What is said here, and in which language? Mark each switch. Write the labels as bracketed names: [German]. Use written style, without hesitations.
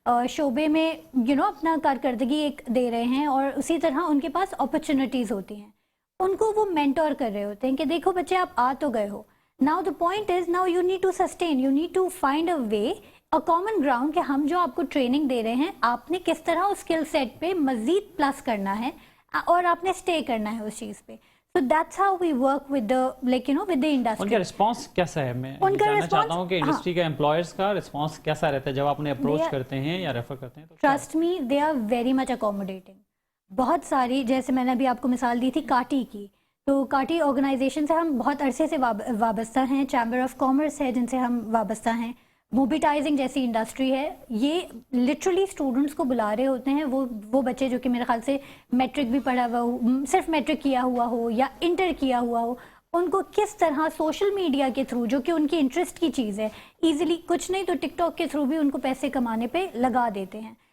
[Hindi] शोबे में अपना कारकर्दगी एक दे रहे हैं और उसी तरह उनके पास अपॉर्चुनिटीज़ होती हैं, उनको वो मेंटोर कर रहे होते हैं कि देखो बच्चे आप आ तो गए हो, [English] now the point is now you need to sustain, you need to find a way, a common ground [Hindi] कि हम जो आपको ट्रेनिंग दे रहे हैं आपने किस तरह उस स्किल सेट पे मजीद प्लस करना है और आपने स्टे करना है उस चीज़ पे। [English] So that's how we work with the with the industry. [Hindi] उनका रिस्पांस कैसा है? मैं जानना चाहता हूँ कि इंडस्ट्री का एम्प्लॉयर्स का रिस्पांस कैसा रहता है जब आप उन्हें अप्रोच करते हैं या रेफर करते हैं? तो [English] Trust me, they are very much accommodating. [Hindi] बहुत सारी, जैसे मैंने अभी आपको मिसाल दी थी काटी की, तो काटी ऑर्गेनाइजेशन से हम बहुत अरसे से वाबस्ता हैं, चैम्बर ऑफ कॉमर्स है जिनसे हम वाबस्ता हैं, मोबिटाइजिंग जैसी इंडस्ट्री है, ये लिटरली स्टूडेंट्स को बुला रहे होते हैं, वो बच्चे जो कि मेरे ख्याल से मैट्रिक भी पढ़ा हुआ हो, सिर्फ मैट्रिक किया हुआ हो या इंटर किया हुआ हो, उनको किस तरह सोशल मीडिया के थ्रू, जो कि उनकी इंटरेस्ट की चीज़ है, ईजिली कुछ नहीं तो टिकटॉक के थ्रू भी उनको पैसे कमाने पे लगा देते हैं।